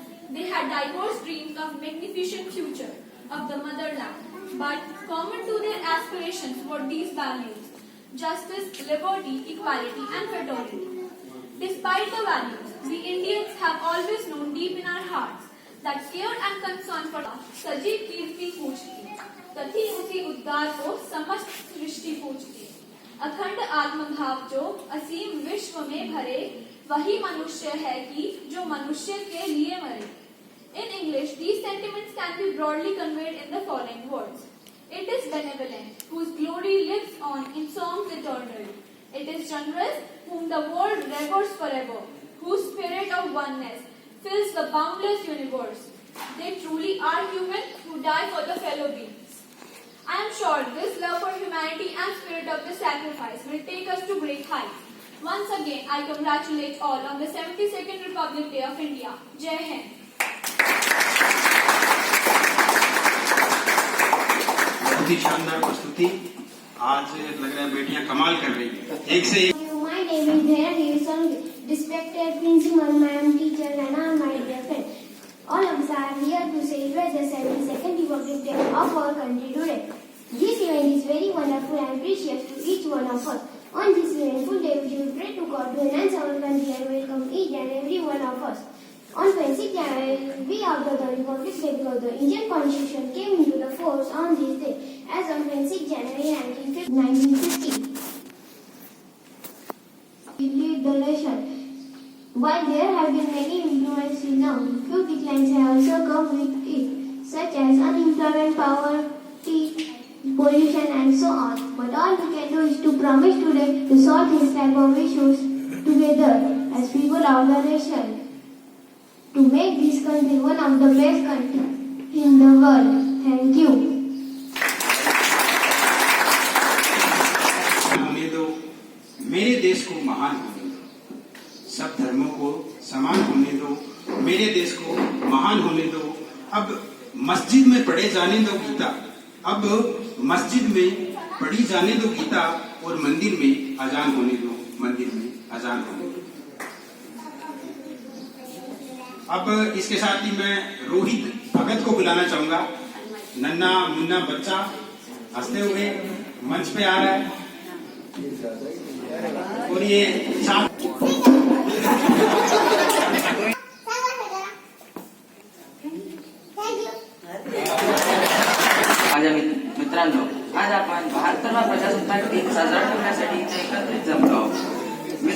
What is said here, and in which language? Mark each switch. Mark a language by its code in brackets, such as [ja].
[en] They had diverse dreams of magnificent future of the motherland, but common to their aspirations were these values: justice, liberty, equality, and fraternity. Despite the values, we Indians have always known deep in our hearts that care and concern for [hi] सजीव कीर्ति पूछती, तथी उसी उद्गार को समस्त सृष्टि पूछती। अखंड आत्मभाव जो असीम विश्व में भरे, वही मनुष्य है कि जो मनुष्य के लिए मरे। [en] In English, these sentiments can be broadly conveyed in the following words. It is benevolent, whose glory lives on in songs eternal. It is generous, whom the world reveres forever, whose spirit of oneness fills the boundless universe. They truly are human who die for the fellow beings. I am sure this love for humanity and spirit of the sacrifice will take us to great heights. Once again, I congratulate all on the 72nd Republic Day of India. Jai Hind. [hi] बहुत ही शानदार प्रस्तुति। आज लग रहा है बेटियां कमाल कर रही हैं। एक से एक। [en] My name is Dhaya Davison, respected principal, ma'am, teacher, and my dear friend. All of us are here to celebrate the 72nd Republic Day of our country today. This event is very wonderful and precious to each one of us. On this eventful day, we should pray to God to enhance our country and welcome each and every one of us. On 26 January, we observe the Republic Day because the Indian Constitution came into the force on this day as of 26 January 1950. We lead the nation. While there have been many improvements till now, few declines have also come with it, such as unemployment, poverty, pollution, and so on. But all we can do is to promise today to solve these type of issues together as people of the nation, to make this country one of the best countries in the world. Thank you. [hi] होने दो, मेरे देश को महान होने दो, सब धर्मों को समान होने दो, मेरे देश को महान होने दो। अब मस्जिद में पढ़े जाने दो गीता, अब मस्जिद में पढ़ी जाने दो गीता, और मंदिर में अजान होने दो, मंदिर में अजान होने दो। अब इसके साथ ही मैं रोहित भगत को बुलाना चाहूंगा। नन्ना मुन्ना बच्चा हंसते हुए मंच पे आ रहा है और ये [mr] माझ्या मित्रांनो, आज आपण 72वा प्रजासत्ताक दिन साजरा करण्यासाठी इथे एकत्रित जमलो आहोत।